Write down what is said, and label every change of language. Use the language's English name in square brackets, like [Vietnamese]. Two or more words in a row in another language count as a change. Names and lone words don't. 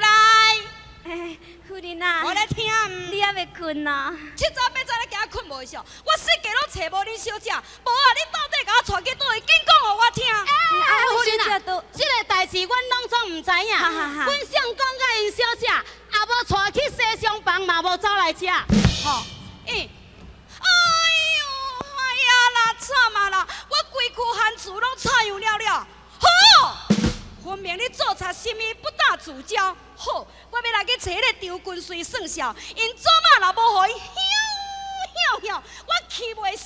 [Min Nan Chinese] 夫人啊，我来听。你还未困啊？七早八早咧惊困无上，我世界拢找无恁小姐，无啊！你到底甲我带去倒位？紧讲互我听。夫人啊，这个代志阮拢总毋知影。阮想讲甲因小姐，也无带去西厢房，嘛无走来遮。吼，哎呦，哎呀啦，惨啊啦！我规躯汗珠拢擦样了了。好，分明你做贼什么不打自招。好，我要来去找迄个张军水算账，因祖妈若无互伊我气袂消。